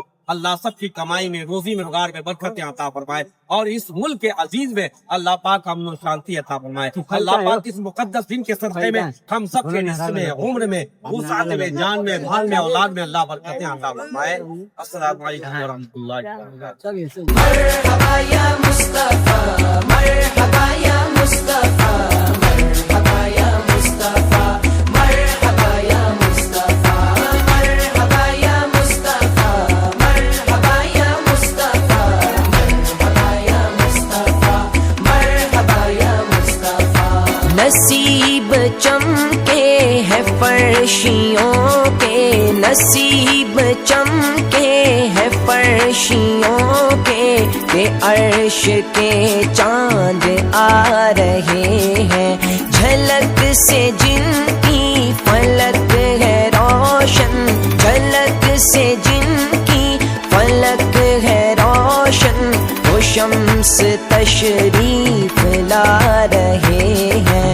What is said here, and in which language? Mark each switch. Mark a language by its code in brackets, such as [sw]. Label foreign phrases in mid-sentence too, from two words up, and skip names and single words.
[ur] اللہ سب کی کمائی میں, روزی میں, روزگار میں برکتیں عطا فرمائے اور اس ملک کے عزیز میں اللہ پاک امن و شانتی عطا فرمائے. اللہ پاک اس مقدس دن کے صدقے میں ہم سب کے رزق میں, عمر میں, وسعت میں, جان میں, مال میں, اولاد میں اللہ برکتیں عطا فرمائے. [ar] السلام علیکم ورحمۃ اللہ وبرکاتہ. مرحبا یا مصطفیٰ, مرحبا یا مصطفیٰ, مرحبا یا مصطفیٰ, مرحبا یا مصطفیٰ, مرحبا یا مصطفیٰ, مرحبا یا مصطفیٰ, مرحبا یا مصطفیٰ, مرحبا یا مصطفیٰ. [ur] نصیب چمکے ہے فرشیوں کے, نصیب چمکے ہے فرشیوں کے, کہ عرش کے چاند آ رہے ہیں. جھلک سے جن کی فلک ہے روشن, جھلک سے جن کی فلک ہے روشن, وہ شمس تشریف لا رہے ہیں.